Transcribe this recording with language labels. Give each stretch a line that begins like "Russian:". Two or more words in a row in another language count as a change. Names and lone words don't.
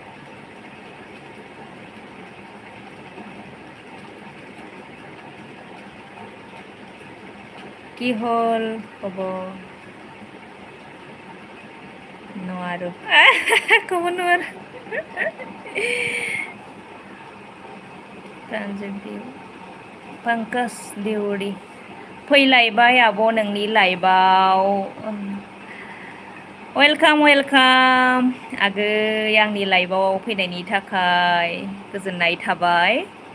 Assamese: কি হল খবৰ নোৱাৰো ক'ব নোৱাৰো पंकज देउरि
Bodo: फैलायबाय आब' नोंनि लाइभआव वेलकाम वेलकाम आगै आंनि लाइभआव फैनायनि थाखाय गोजोननाय थाबाय।